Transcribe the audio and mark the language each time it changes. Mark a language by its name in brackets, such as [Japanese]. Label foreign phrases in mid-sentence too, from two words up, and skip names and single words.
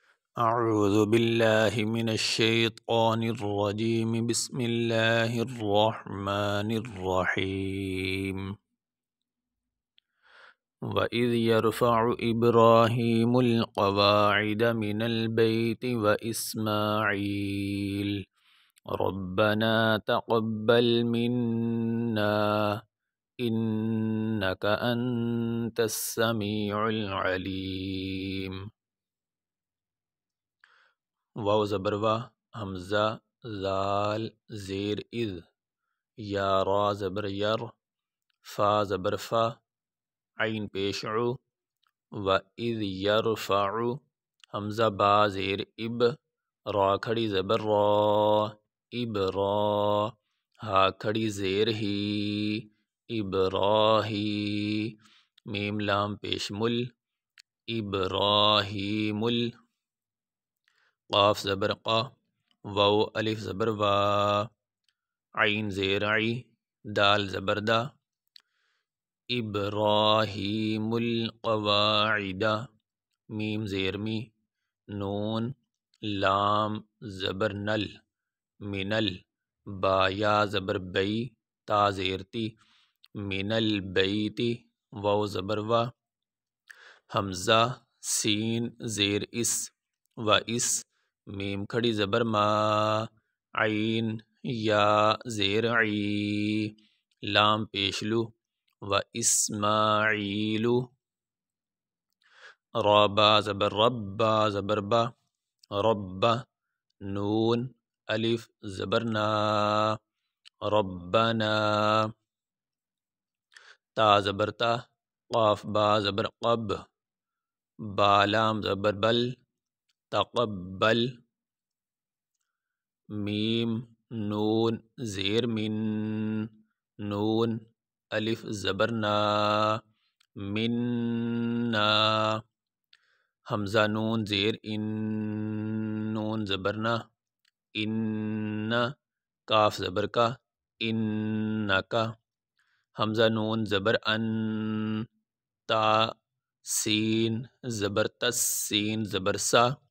[Arabic] اعوذ باللہ من الشیطان الرجیم بسم اللہ الرحمن الرحیم وَإِذْ يَرْفَعُ إِبْرَاهِيمُ الْقَوَاعِدَ مِنَ الْبَيْتِ وَإِسْمَاعِيلُ رَبَّنَا تَقَبَّلْ مِنَّا إِنَّكَ أَنْتَ السَّمِيعُ الْعَلِيمُ [Urdu] واو زبر وا، حمزہ زال زیر اذ، یا را زبر یر، فا زبر فا، عین پیش عو، و اذ یرفع، حمزہ با زیر اب، را کھڑی زبر را، اب را، ہا کھڑی زیر ہی، ابراہی، میم لام پیش مل، ابراہیم، قاف زبر قا، واو الف زبر وا، عین زیر عی، دال زبر دا، ابراہیم القواعد، میم زیر می، نون لام زبر نل، منل، با یا زبر بئی، تا زیر تی، من البیتی، واو زبر وا، حمزہ سین زیر اس، و اس، میم کھڑی زبر ما، عین یا زیر عی، لام پیشلو، و اسماعیل، را با زبر رب، با زبر با، رب، نون الف زبر نا، ربنا، تا زبر تا، قاف با زبر قب، با لام زبر بل، تقبل، میم نون زیر من، نون الف زبر نا، مننا، حمزہ نون زیر ان، نون زبر نا، ان، کاف زبر کا، انکا، حمزہ نون زبر ان، تا سین زبر تس، سین زبر سا،